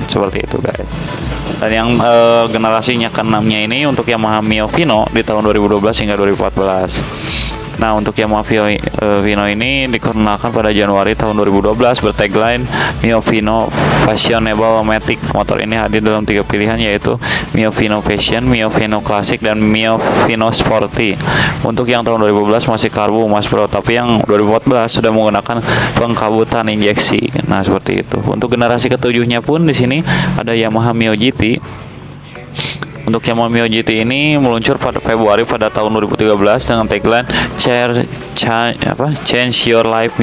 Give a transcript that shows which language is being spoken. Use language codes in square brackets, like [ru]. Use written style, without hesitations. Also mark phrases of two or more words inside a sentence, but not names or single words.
[id] Seperti itu guys. Dan yang generasinya ke-6-nya ini untuk Yamaha Mio Vino di tahun 2012 hingga 2014. Nah, untuk Yamaha Vino ini digunakan pada Januari tahun 2012 bertagline Mio Vino Fashionable Matic. Motor ini hadir dalam 3 pilihan yaitu Mio Vino Fashion, Mio Vino Classic, dan Mio Vino Sporty. Untuk yang tahun 2012 masih karbu Mas Bro, tapi yang 2014 sudah menggunakan pengkabutan injeksi. Nah, seperti itu. Untuk generasi ketujuhnya pun di sini ada Yamaha Mio GT. Untuk Yamaha Mio GT ini meluncur pada Februari pada tahun 2013 dengan tagline [en] Change Your Life.